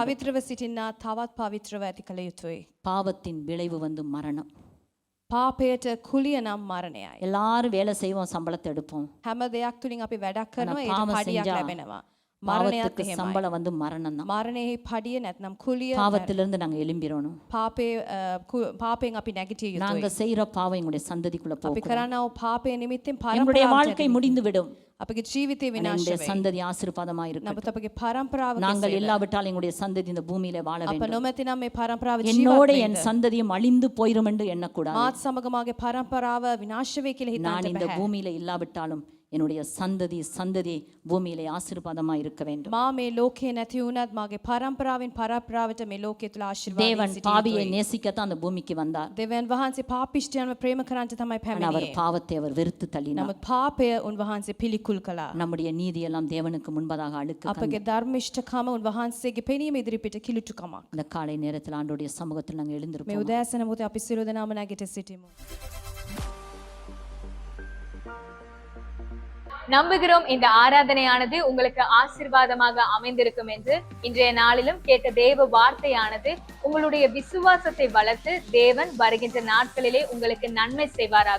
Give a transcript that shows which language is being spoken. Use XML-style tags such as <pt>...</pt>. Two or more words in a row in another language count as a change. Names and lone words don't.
<si>පවිත්‍රව සිටින්නා තවත් පවිත්‍රව ඇති කළ යුතුයි.</si> <ta>பாவத்தின் விளைவு வந்து மரணம்.</ta> <si>පාපයට කුලිය නම් මරණයයි.</si> <ta>எல்லாரும் வேலை செய்வோம், சம்பளத்தை எடுப்போம்.</ta> <si>හැම දෙයක් තුලින් අපි වැඩක් කරනවා,</si> <ta>ஆனா</ta> <si>ඒට පාව පඩියක්</si> <ta>செஞ்சா</ta> <si>ලැබෙනවා. මරණයත්</si> <ta>பாவத்துக்கு</ta> <si>එහෙමයි.</si> <ta>சம்பளம் வந்து மரணம் தான்.</ta> <si>මරණයෙහි පඩිය නැත්නම් කුලිය</si> <ta>பாவத்திலிருந்து நாங்க எழும்பிடணும்.</ta> <si>පාපයෙන් අපි නැගිටිය යුතුයි.</si> <ta>நாங்க செய்யற பாவம் எங்களுடைய சந்ததிக்குள்ள</ta> <si>අපි</si> <ta>போகும்.</ta> <si>කරනා වූ පාපය නිමිත්තෙන්</si> <ta>என்னுடைய</ta> <si>පරම්පරාවට</si> <ta>வாழ்க்கை முடிந்து விடும்.</ta> <si>අපගේ ජීවිතේ</si> <ta>ஆனா</ta> <si>විනාශ</si> <ta>என்னுடைய</ta> <si>වෙයි.</si> <ta>சந்ததி ஆசீர்வாதமா இருக்கும்.</ta> <si>නමුත් අපගේ පරම්පරාව</si> <ta>நாங்கள்</ta> <si>කෙසේද?</si> <ta>இல்லாவிட்டால் எங்களுடைய சந்ததி இந்த பூமியில வாழ</ta> <si>අප</si> <ta>வேண்டும்.</ta> <si>නොමැති නම් මේ පරම්පරාව</si> <ta>என்னோட</ta> <si>ජීවත්</si> <ta>என்</ta> <si>වෙන්න.</si> <ta>சந்ததியும் அழிந்து போயிரும் என்று எண்ணக்கூடாது.</ta> <si>මාත් සමග මාගේ පරම්පරාව විනාශ වෙයි කියලා</si> <ta>நான்</ta> <si>හිතන්න</si> <ta>இந்த</ta> <si>බෑ.</si> <ta>பூமியில இல்லாவிட்டாலும் என்னுடைய சந்ததி பூமியிலே ஆசீர்வாதமா இருக்க வேண்டும்.</ta> <si>මා මේ ලෝකේ නැති වුණත් මාගේ පරම්පරාවෙන් පරම්පරාවට මේ ලෝකයේ තුල</si> <ta>தேவன்</ta> <si>ආශිර්වාදයෙන්</si> <ta>பாவியை</ta> <si>සිටිය</si> <ta>நேசிக்கத்தான் அந்த பூமிக்கு வந்தார்.</ta> <si>දෙවියන් වහන්සේ පාපිෂ්ඨයන්ව ප්‍රේම කරන්ට තමයි</si> <ta>ஆனா அவர்</ta> <si>පැමිණියේ.</si> <ta>பாவத்தை அவர் வெறுத்து தள்ளினார்.</ta> <si>නමුත් පාපය උන්වහන්සේ පිළිකුල් කළා.</si> <ta>நம்முடைய நீதியெல்லாம் தேவனுக்கு முன்பதாக அழுக்கு</ta> <si>අපගේ ධර්මිෂ්ඨකම උන්වහන්සේගේ පෙනීම ඉදිරිපිට කිලුටුකමක්.</si> <ta>இந்த காலை நேரத்தில் ஆண்டவருடைய சமூகத்தில் நாங்கள்</ta> <si>මේ</si> <ta>எழுந்திருப்போம்.</ta> <si>උදෑසන මොහොතේ අපි සියලු දෙනාම නැගිට සිටිමු.</si> <ta>நம்புகிறோம் இந்த ஆராதனையானது உங்களுக்கு ஆசீர்வாதமாக அமைந்திருக்கும் என்று. இன்றைய நாளிலும் கேட்ட தேவ வார்த்தையானது உங்களுடைய விசுவாசத்தை வளர்த்து தேவன் வருகின்ற நாட்களிலே உங்களுக்கு நன்மை செய்வாராக.</ta>